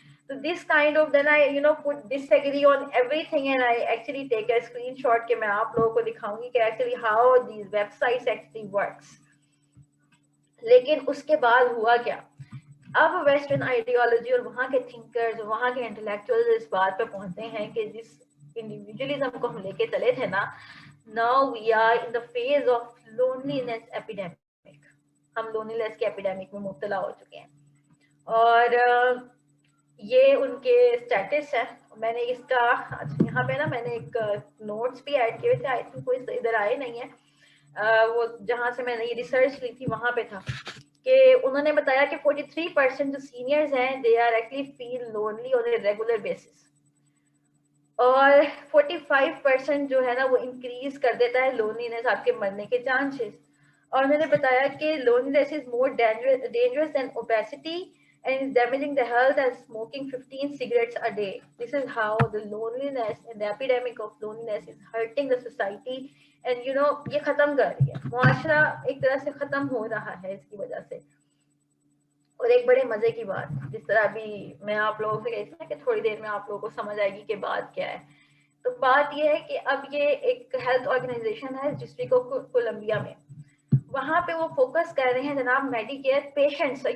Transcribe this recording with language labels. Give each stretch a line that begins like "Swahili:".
English: So this kind of, then I put disagree on everything, and I actually take a screenshot
Urdu: کہ میں آپ لوگوں کو دکھاؤں گی کہ
English: actually how these websites actually works.
Urdu: لیکن اس کے بعد ہوا کیا, اب ویسٹرن آئیڈیالوجی اور وہاں کے تھنکرز اور وہاں کے انٹلیکچوئل اس بات پہ پہنچتے ہیں کہ جس انڈیویجولزم کو ہم لے کے چلے تھے نا,
English: now we are in the phase of loneliness epidemic.
Urdu: ہم loneliness کے ایپیڈیمک میں مبتلا ہو چکے ہیں, اور یہ ان کے اسٹیٹس ہے. میں نے اس کا یہاں پہ نا میں نے ایک نوٹس بھی ایڈ کیے تھے,
English: I think
Urdu: کوئی ادھر آئے نہیں ہے, وہ جہاں سے میں نے یہ ریسرچ لی تھی وہاں پہ تھا کہ انہوں نے بتایا کہ 43% جو سینئرز ہیں
English: they are actually feel lonely on a regular basis,
Urdu: اور 45% جو ہے نا وہ انکریز کر دیتا ہے لونلینس, آپ کے مرنے کے چانسز. اور میں نے بتایا کہ
English: Loneliness is more dangerous than obesity and is damaging the health as smoking 15 cigarettes a day. This is how the loneliness and the epidemic of loneliness is hurting the society.
Urdu: And یہ ختم کر رہی ہے, معاشرہ ایک طرح سے ختم ہو رہا ہے اس کی وجہ سے. اور ایک بڑے مزے کی بات, جس طرح ابھی میں آپ لوگوں سے کہتی ہوں کہ تھوڑی دیر میں آپ لوگوں کو سمجھ آئے گی کہ بات کیا ہے, تو بات یہ ہے کہ اب یہ ایک ہیلتھ آرگنائزیشن ہے ڈسٹرکٹ آف کولمبیا میں, وہاں پہ وہ فوکس کر رہے ہیں جناب میڈیکیئر پیشنٹس.